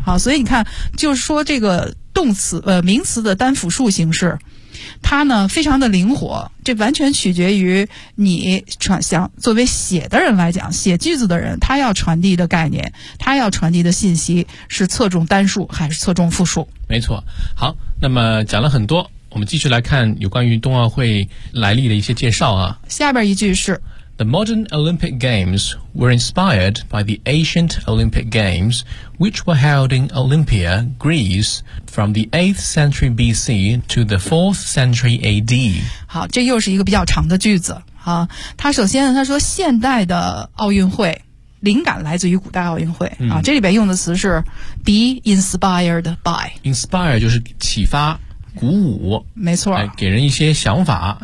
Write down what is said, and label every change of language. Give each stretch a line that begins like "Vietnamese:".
Chinese: 好，所以你看就是说这个动词名词的单复数形式，它呢非常的灵活，这完全取决于你传想作为写的人来讲，写句子的人他要传递的概念，他要传递的信息是侧重单数还是侧重复数。没错。好，那么讲了很多，我们继续来看有关于冬奥会来历的一些介绍啊。下边一句是
English: The modern Olympic Games were inspired by the ancient Olympic Games which were held in Olympia, Greece from the 8th century BC to the 4th century AD。
Chinese: 好，这又是一个比较长的句子啊。他首先他说现代的奥运会灵感来自于古代奥运会啊，这里边用的词是 be inspired by。 inspire 就是启发鼓舞，没错，给人一些想法，